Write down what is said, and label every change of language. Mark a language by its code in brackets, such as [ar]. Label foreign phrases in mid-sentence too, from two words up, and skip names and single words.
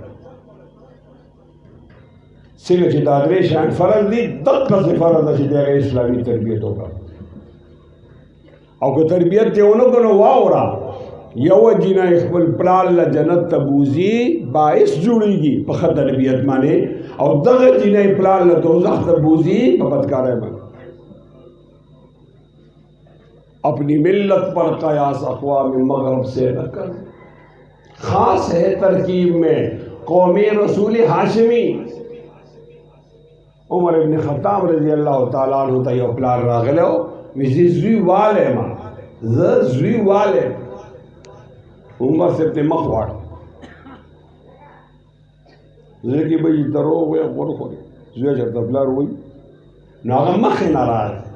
[ps] څنګه چې دا درې شیان فرض دي، دقسې فرض ده چې د هغې اسلامي تربیت وکړه. او که تربیت یې ونه کړو واوره، یوه جینۍ خپل پلار له جنت ته بوځي، باعث جوړېږي په ښه تربیت باندې، او دغه جینۍ پلار له دوزخ ته بوځي په بدکارۍ باندې. [ur] اپنی ملت پر قیاس اقوام مغرب سے نہ کر، خاص ہے ترکیب میں قوم رسول ہاشمی. [ps] عمر ابن خطاب [ar] رضی اللہ تعالیٰ عنہ [ps] ته یو پلار راغلی و، وایي زه زوی والی یم، زه زوی والی یم. عمر صاحب ته مخ واړه، زړه کې به یې دروغ وایي، غوړ خوري. زوی چېرته پلار وایي نو هغه مخې نه راغی.